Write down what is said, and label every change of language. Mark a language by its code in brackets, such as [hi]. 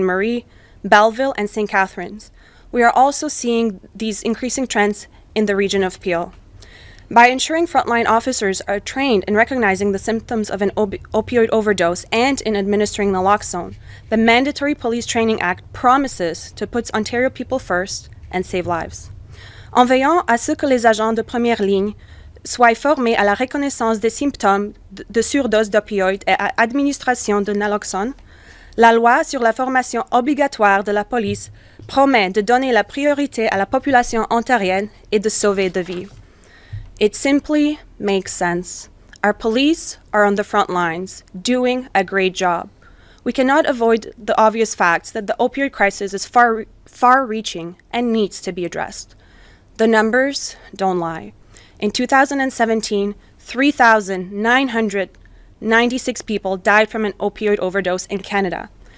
[en] Marie, Belleville, and St. Catharines. We are also seeing these increasing trends in the region of Peel. By ensuring frontline officers are trained in recognizing the symptoms of an opioid overdose and in administering Naloxone, the Mandatory Police Training Act promises to put Ontario people first and save lives. [fr] en veillant à ce que les agents de première ligne soient formés à la reconnaissance des symptômes de surdose d'opioïdes et à l'administration de Naloxone, la loi sur la formation obligatoire de la police promet de donner la priorité à la population ontarienne et de sauver des vies. [en] It simply makes sense. Our police are on the front lines, doing a great job. We cannot avoid the obvious facts that the opioid crisis is far-reaching and needs to be addressed. The numbers don't lie. In 2017, 3,996 people died from an opioid overdose in Canada.